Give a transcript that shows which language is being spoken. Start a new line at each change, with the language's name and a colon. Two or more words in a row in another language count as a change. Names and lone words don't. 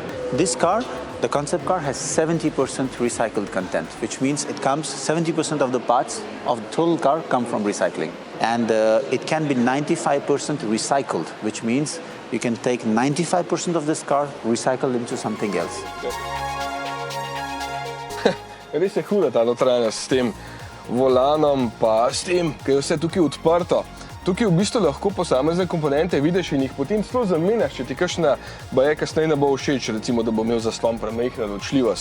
English: This car The concept car has 70% recycled content, which means it comes 70% of the parts of the total car come from recycling. And it can be 95% recycled, which means you can take 95% of this car, recycle into something else.
Slovenian: Res je huda ta notranjost s tem volanom, pa s tem, ker je vse tukaj odprto. Tukaj v bistvu lahko posamezne komponente vidiš in jih potem celo zamenjaš, če ti kakšna baje kasneje ne bo všeč, recimo, da bo imel zaslon premajhno ločljivost.